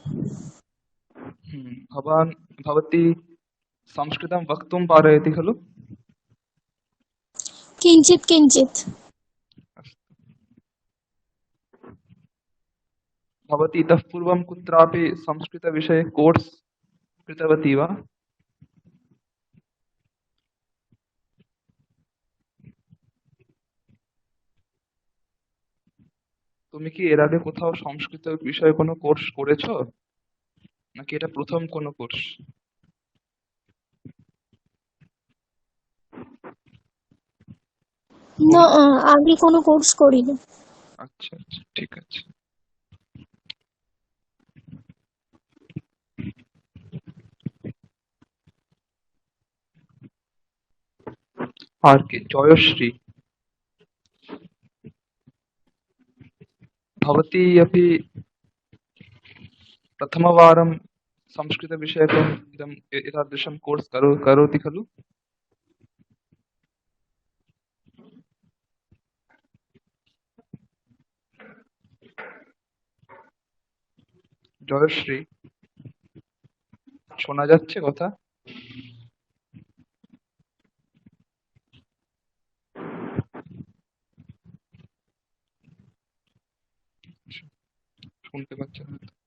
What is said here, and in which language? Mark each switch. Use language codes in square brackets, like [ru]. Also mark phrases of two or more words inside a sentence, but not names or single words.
[sa] भवती संस्कृतं वक्तुं पारयति खलु? किञ्चित् किञ्चित् अस्तु। भवती इतः पूर्वं कुत्रापि संस्कृतविषये कोर्स् कृतवती वा? [bn] তুমি কি এর আগে কোথাও সংস্কৃত বিষয়ে কোনো কোর্স করেছো, নাকি এটা প্রথম কোনো কোর্স? না আগে কোনো কোর্স করিনি। আচ্ছা আচ্ছা, ঠিক আছে। আর কি? জয়শ্রী, [sa] भवती अपि प्रथमवारं संस्कृतविषयकम् एतादृशं कोर्स् करोति खलु? [bn] জয়শ্রী, শোনা যাচ্ছে কথা? শুনতে পাচ্ছেন না?